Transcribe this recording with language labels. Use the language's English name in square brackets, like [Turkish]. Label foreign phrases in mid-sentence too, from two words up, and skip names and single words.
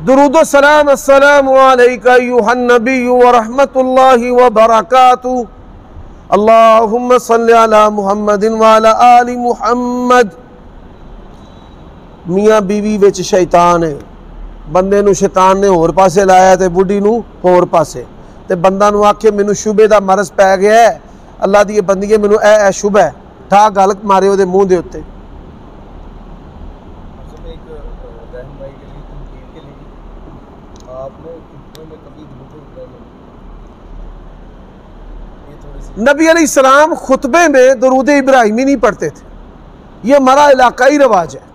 [Urdu] درود و سلام، [Arabic] السلام علیکہ ایھا النبی ورحمۃ اللہ وبرکاتہ، اللہم صلی علی محمد وعلی آل محمد۔ [Punjabi] میاں بیوی وچ شیطان ہے، بندے نو شیطان نے ہور پاسے لایا تے بڈھی نو ہور پاسے، تے بندہ نو آکھے مینوں شبے دا مرض پی گیا ہے، اللہ دی بندگی مینوں اے شبہ ہے، ٹھا گل مارے او دے منہ دے اوتے۔ [Urdu] ایک رہنمائی کے لیے، تنقید کے لیے، آپ نے خطبے میں کبھی درود ابراہیم یہ تھوڑی سی نبی علیہ السلام خطبے میں درود ابراہیمی نہیں پڑھتے تھے، یہ ہمارا علاقائی رواج ہے۔